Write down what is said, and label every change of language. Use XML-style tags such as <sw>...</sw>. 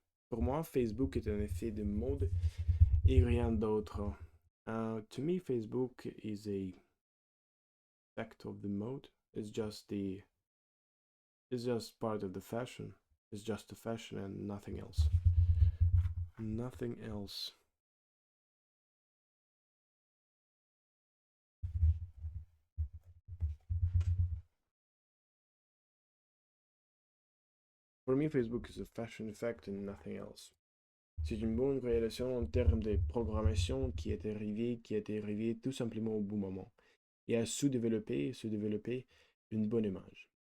<fr>Pour moi, Facebook est un effet de mode et rien d'autre.</fr> <en>To me, Facebook is a effect of the mode. It's just part of the fashion. It's just a fashion and nothing else. Nothing else. For me, Facebook is a fashion effect and nothing else.</en> <fr>C'est une bonne réalisation en termes de programmation qui est arrivée tout simplement au bon moment et a se développer une bonne image.</fr>